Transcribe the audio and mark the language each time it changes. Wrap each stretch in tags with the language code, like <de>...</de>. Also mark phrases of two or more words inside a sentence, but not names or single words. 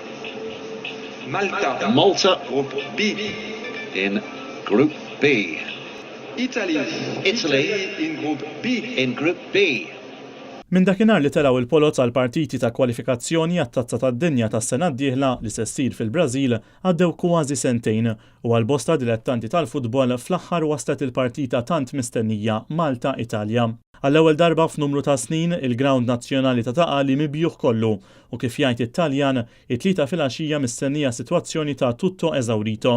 <en>Malta Group B. in Group B. Italy in Group B. In Group B.</en> <mt>Min dakinhar li telaw il-polot għal partiti ta' kwalifikazzjoni għat-tazza tad-dinja tas-sena d-dieħla li se ssir fil-Brażil għaddew kważi sentejn u għal bosta dilettanti tal-futbol fl-aħħar waslet il-partita tant mistennija Malta-Italja. Għall-ewwel darba f'numru ta' snin il-Ground Nazzjonali ta' Taqali mibjuħ kollu u kif jgħid it-Taljan it-tlieta filgħaxija mistennija sitwazzjoni ta'</mt> <it>tutto eżawrito.</it>